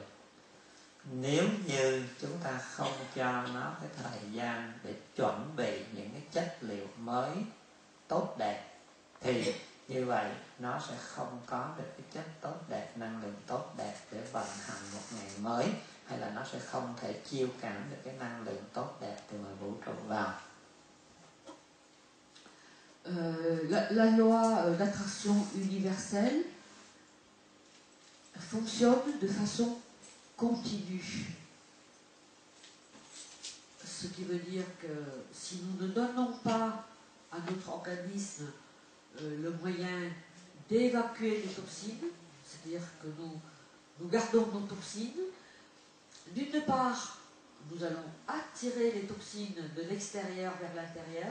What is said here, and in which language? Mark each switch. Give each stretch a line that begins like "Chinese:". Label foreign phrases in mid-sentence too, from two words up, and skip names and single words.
Vietnamese: Nếu như chúng ta không cho nó cái thời gian để chuẩn bị những cái chất liệu mới tốt đẹp, thì như vậy nó sẽ không có được cái chất tốt đẹp, năng lượng tốt đẹp để vận hành một ngày mới, hay là nó sẽ không thể chiêu cảm được cái năng lượng tốt đẹp từ ngoài vũ trụ vào.
French: La loi d'attraction universelle fonctionne de façon continue. Ce qui veut dire que si nous ne donnons pas à notre organisme le moyen d'évacuer les toxines, c'est-à-dire que nous gardons nos toxines, d'une part, nous allons attirer les toxines de l'extérieur vers l'intérieur.